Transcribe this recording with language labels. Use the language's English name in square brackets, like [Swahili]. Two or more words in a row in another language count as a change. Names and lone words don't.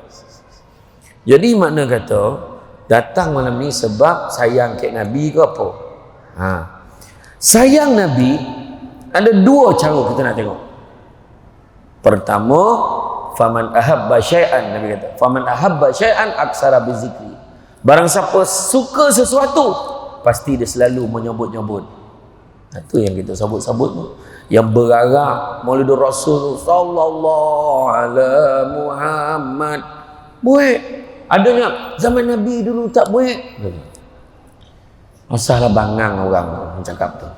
[Malay] Jadi makna kata datang malam ni sebab sayang kat Nabi ke apa? Sayang Nabi ada 2 cara kita nak tengok. [Arabic] Pertama, فمن أحب شيئا, [Malay] Nabi kata [Arabic] فمن أحب شيئا أكثر ذكره. [Malay] Barang siapa suka sesuatu, pasti dia selalu menyebut-nyebut. Itu yang kita sebut-sebut tu. Yang berarak Maulid Rasul [Arabic] صلى الله عليه محمد. [Malay] Buat. Adanya zaman Nabi dulu tak buat. Masalah bangang orang cakap tu.